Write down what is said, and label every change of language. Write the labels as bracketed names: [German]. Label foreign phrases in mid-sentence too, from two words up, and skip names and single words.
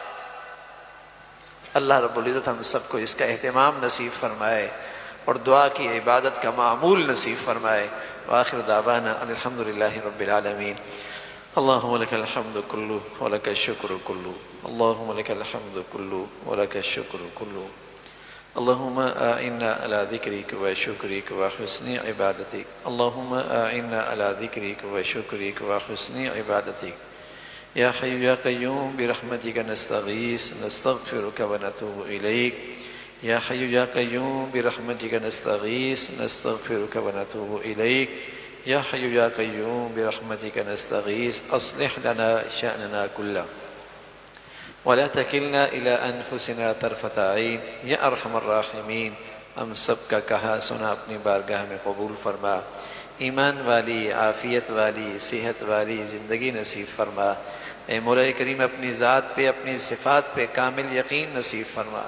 [Urdu] اللہ رب العزت ہم سب کو اس کا اہتمام نصیب فرمائے اور دعا کی عبادت کا معمول نصیب فرمائے۔ [Arabic] وآخر دعوانا ان الحمد للہ رب العالمین۔ اللہم لک الحمد کلو ولک الشکر کلو، اللہم لک الحمد کلو ولک الشکر کلو، اللہم اعنا علی ذکرک و شکرک و حسن عبادتک، اللہم اعنا علی ذکرک و شکرک و حسن عبادتک، یا حی یا قیوم برحمتک نستغیث نستغفرک و نتوب الیک، یا حی یا قیوم برحمتک نستغیث نستغفرک و نتوب الیک، یا حی یا قیوم برحمتک نستغیث اصلح لنا شأننا کلہ ولا تکلنا الی انفسنا طرفۃ عین، یا ارحم الراحمین [Urdu] ہم سب کا کہا سنا اپنی بارگاہ میں قبول فرما، ایمان والی، عافیت والی، صحت والی زندگی نصیب فرما۔ اے مولا کریم اپنی ذات پہ، اپنی صفات پہ کامل یقین نصیب فرما۔